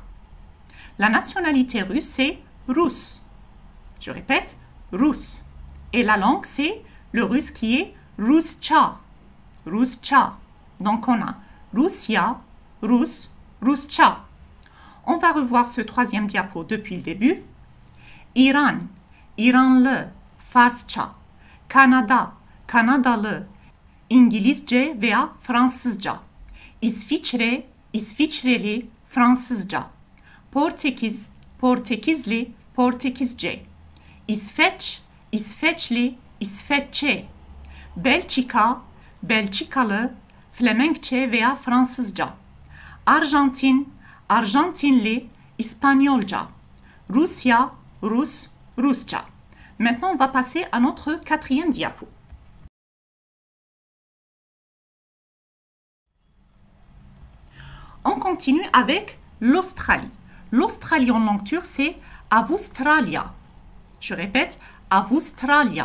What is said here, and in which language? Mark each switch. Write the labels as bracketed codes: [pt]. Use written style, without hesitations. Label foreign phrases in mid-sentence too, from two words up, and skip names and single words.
[fr] La nationalité russe, c'est russe. Je répète, russe. Et la langue, c'est le russe qui est Rusça. Rusça. Donc on a Russia, [tr] Rus, Rusça. On va revoir ce troisième diapo depuis le début. İran, İranlı, Farsça. Kanada, Kanadalı, İngilizce veya Fransızca. İsviçre, İsviçreli, Fransızca. Portekiz, Portekizli, Portekizce. İsveç, İsveçli, İsveççe. Belçika, Belçikalı, Flemenkçe veya Fransızca. Arjantin, Arjantinli, İspanyolca. Rusya, Rus, Rusça. [fr] Maintenant, on va passer à notre quatrième diapo. On continue avec l'Australie. L'Australie en langue turque, c'est Avustralia. Je répète, Avustralia.